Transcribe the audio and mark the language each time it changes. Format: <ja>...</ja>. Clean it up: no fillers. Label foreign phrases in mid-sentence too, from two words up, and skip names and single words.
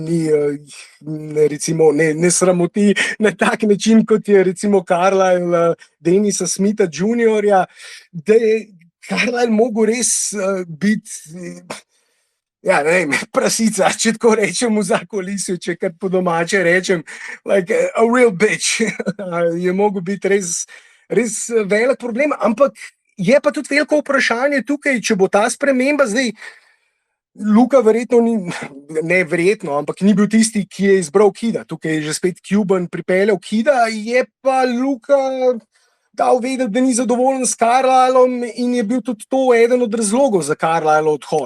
<sl>ne sramoti na tak način, kot je recimo Carlisle Denisa Smitha juniorja, da je Carlisle mogel res biti, ja, ne vem, prasica, če tako rečem v zakulisju, če kar po domače rečem,</sl> <en>like a real bitch.</en> <sl>Je mogel biti res velik problem, ampak je pa tudi veliko vprašanje tukaj, če bo ta sprememba zdaj. Luka verjetno ampak ni bil tisti, ki je izbral Kida. Tukaj je že spet Cuban pripeljal Kida, je pa Luka dal vedeti, da ni zadovoljen s Carlisleom in je bil tudi to eden od razlogov za Carlisleov odhod.</sl>